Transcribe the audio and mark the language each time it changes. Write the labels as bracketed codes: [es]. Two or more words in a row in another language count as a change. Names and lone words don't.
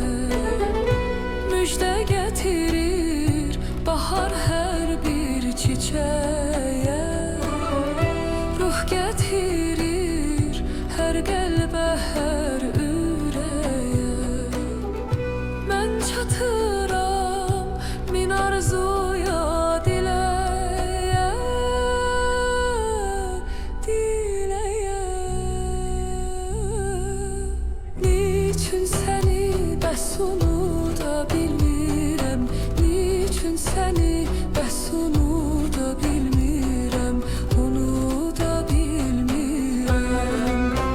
[tr] Müjde getirir bahar her bir çiçeğe, [az] ruh getirir her qəlbə, hər ürəyə. Mən çatıram min arzuya, diləyə, diləyə. Niçin səni bəs onu da bilmirəm, niçin səni bəs onu da bilmirəm, onu da bilmirəm.